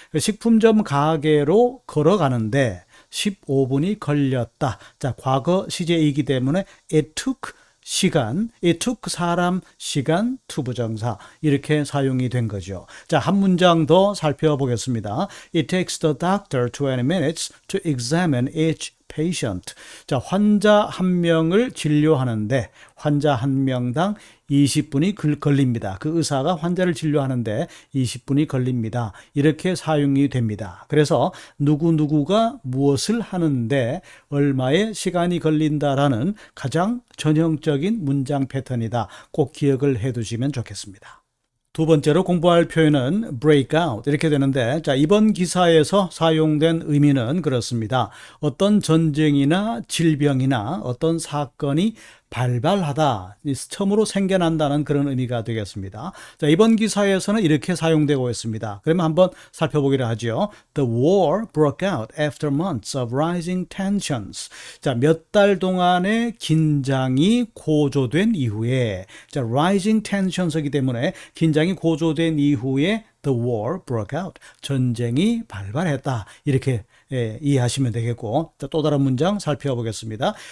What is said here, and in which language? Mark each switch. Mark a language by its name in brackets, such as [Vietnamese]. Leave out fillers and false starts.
[Korean] 식품점 가게로 걸어가는데 15분이 걸렸다. 자, 과거 시제이기 때문에 It took 시간, it took 사람, 시간, to 부정사 이렇게 사용이 된 거죠. 자, 한 문장 더 살펴보겠습니다. [English] It takes the doctor 20 minutes to examine each patient. [Korean] 자, 환자 한 명을 진료하는데 환자 한 명당 20분이 걸립니다. 그 의사가 환자를 진료하는데 20분이 걸립니다. 이렇게 사용이 됩니다. 그래서 누구누구가 무엇을 하는데 얼마의 시간이 걸린다라는 가장 전형적인 문장 패턴이다. 꼭 기억을 해 두시면 좋겠습니다. 두 번째로 공부할 표현은 break out 이렇게 되는데, 자, 이번 기사에서 사용된 의미는 그렇습니다. 어떤 전쟁이나 질병이나 어떤 사건이 발발하다, 처음으로 생겨난다는 그런 의미가 되겠습니다. 자, 이번 기사에서는 이렇게 사용되고 있습니다. 그러면 한번 살펴보기로 하죠. [English] The war broke out after months of rising tensions. [Korean] 자, 몇 달 동안의 긴장이 고조된 이후에, 자, rising tensions이기 때문에 긴장이 고조된 이후에 [English] The war broke out. [Korean] 전쟁이 발발했다. 이렇게 이해하시면 되겠고, 자, 또 다른 문장 살펴보겠습니다.